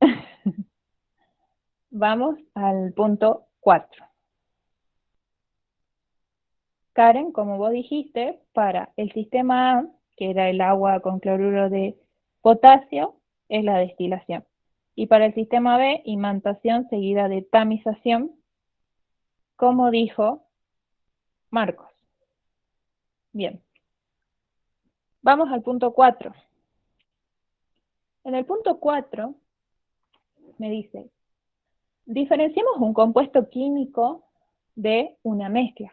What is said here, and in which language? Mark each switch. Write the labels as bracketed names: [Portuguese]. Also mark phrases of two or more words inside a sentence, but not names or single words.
[Spanish] Vamos al punto 4. Karen, como vos dijiste, para el sistema A, que era el agua con cloruro de potasio, es la destilación. Y para el sistema B, imantación seguida de tamización, como dijo Marcos. Bien. Vamos al punto 4. En el punto 4 me dice, diferenciemos un compuesto químico de una mezcla.